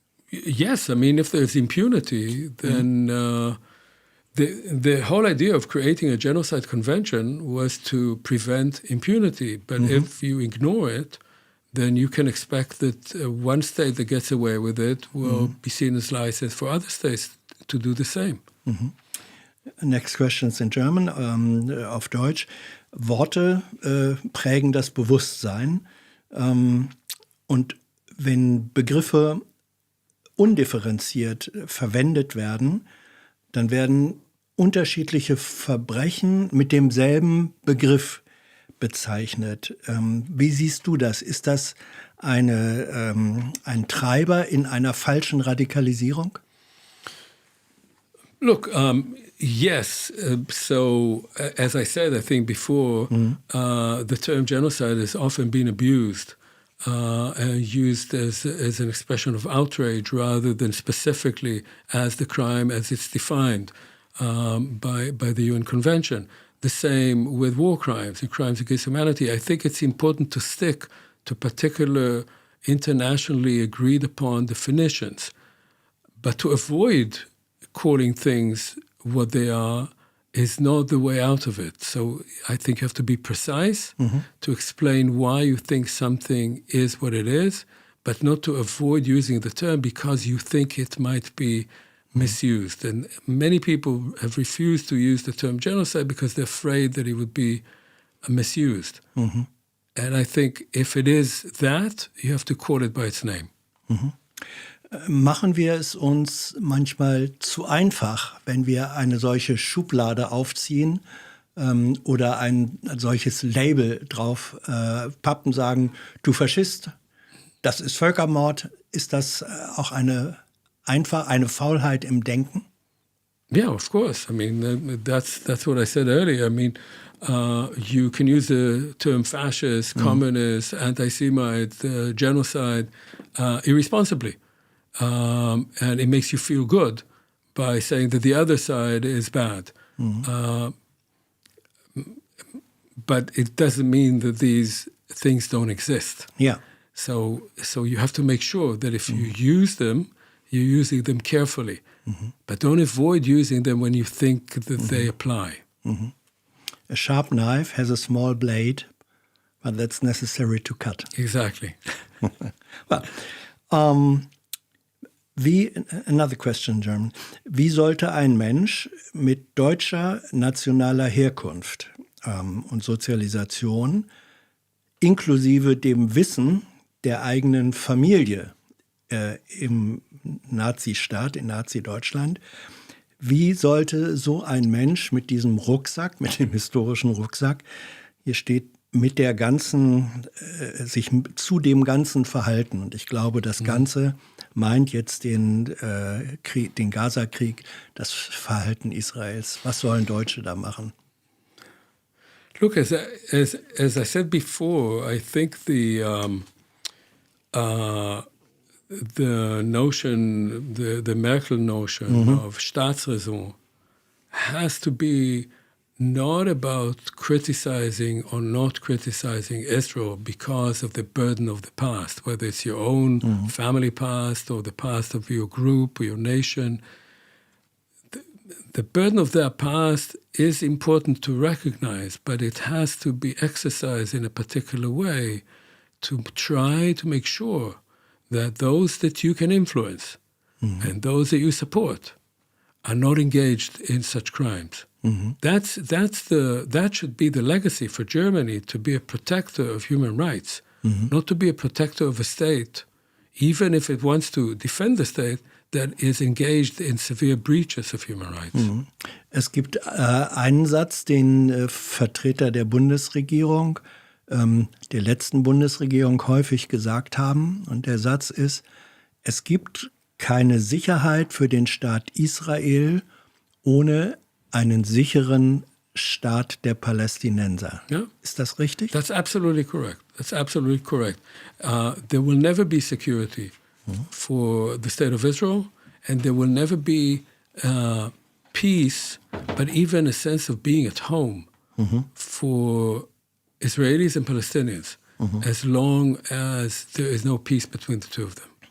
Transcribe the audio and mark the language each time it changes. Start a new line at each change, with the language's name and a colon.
English: Yes, I mean, if there's impunity, then the whole idea of creating a genocide convention was to prevent impunity. But if you ignore it, then you can expect that one state that gets away with it will be seen as license for other states to do the same. Next question is in German,
German: auf Deutsch. Worte prägen das Bewusstsein. Und wenn Begriffe undifferenziert verwendet werden, dann werden unterschiedliche Verbrechen mit demselben Begriff bezeichnet. Wie siehst du das? Ist das ein Treiber in einer falschen Radikalisierung?
English: Look, yes. So, as I said, I think before, the term genocide has often been abused and used as an expression of outrage rather than specifically as the crime as it's defined by the UN Convention. The same with war crimes and crimes against humanity. I think it's important to stick to particular internationally agreed upon definitions, but to avoid calling things what they are is not the way out of it. So I think you have to be precise to explain why you think something is what it is, but not to avoid using the term because you think it might be misused. And many people have refused to use the term genocide because they're afraid that it would be misused. And I think if it is that, you have to call it by its name.
German: Machen wir es uns manchmal zu einfach, wenn wir eine solche Schublade aufziehen oder ein solches Label drauf pappen, sagen, du Faschist, das ist Völkermord. Ist das auch eine Faulheit im Denken?
English: Yeah, of course. I mean, that's what I said earlier. I mean, you can use the term fascist, communist, anti-Semite, genocide irresponsibly. And it makes you feel good by saying that the other side is bad. But it doesn't mean that these things don't exist. Yeah. So you have to make sure that if you use them, you're using them carefully. But don't avoid using them when you think that they apply. A sharp knife has a small blade. but that's necessary to cut. Exactly. Well, another question in German.
German: Wie sollte ein Mensch mit deutscher nationaler Herkunft und Sozialisation inklusive dem Wissen der eigenen Familie im Nazistaat, in Nazi-Deutschland, wie sollte so ein Mensch mit diesem Rucksack, mit dem historischen Rucksack, hier steht, mit der ganzen, sich zu dem Ganzen verhalten. Und ich glaube, das Ganze meint jetzt den Gaza-Krieg, das Verhalten Israels. Was sollen Deutsche da machen?
English: Look, as I said before, I think the notion, the Merkel notion of Staatsräson has to be not about criticizing or not criticizing Israel because of the burden of the past, whether it's your own family past or the past of your group or your nation. The burden of their past is important to recognize, but it has to be exercised in a particular way to try to make sure that those that you can influence and those that you support are not engaged in such crimes. That should be the legacy for Germany, to be a protector of human rights, not to be a protector of a state, even if it wants to defend the state that is engaged in severe breaches of human rights.
German: Es gibt einen Satz, den Vertreter der Bundesregierung, der letzten Bundesregierung häufig gesagt haben. Und der Satz ist, es gibt keine Sicherheit für den Staat Israel ohne einen sicheren Staat der Palästinenser.
English: Yeah.
German: Ist das richtig?
English: That's absolutely correct. That's absolutely correct. There will never be security for the state of Israel, and there will never be peace, but even a sense of being at home for Israelis and Palestinians, as long as there is no peace between the two of them.